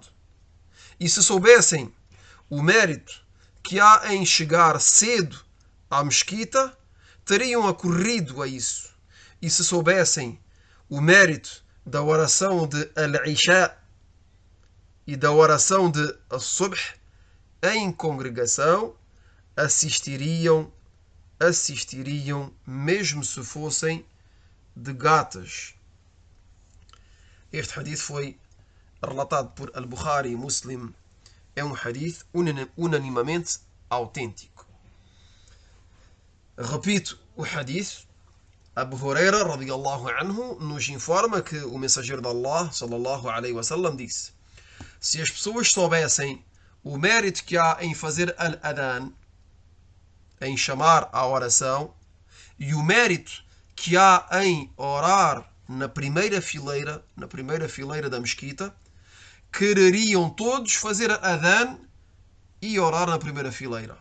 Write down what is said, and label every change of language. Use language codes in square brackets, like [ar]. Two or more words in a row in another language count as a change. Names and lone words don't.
[pt] E se soubessem o mérito que há em chegar cedo à mesquita, teriam acorrido a isso. E se soubessem o mérito da oração de al-Isha e da oração de al-Subh em congregação, assistiriam mesmo se fossem de gatas. Este hadith foi relatado por Al-Bukhari e Muslim. É um hadith unanimamente autêntico. Repito o hadith. Abu Huraira [ar] رضي الله عنه [pt] nos informa que o mensageiro de Allah [ar] صلى الله عليه وسلم [pt] disse: se as pessoas soubessem o mérito que há em fazer al-adhan, em chamar à oração, e o mérito que há em orar na primeira fileira da mesquita, quereriam todos fazer adhan e orar na primeira fileira.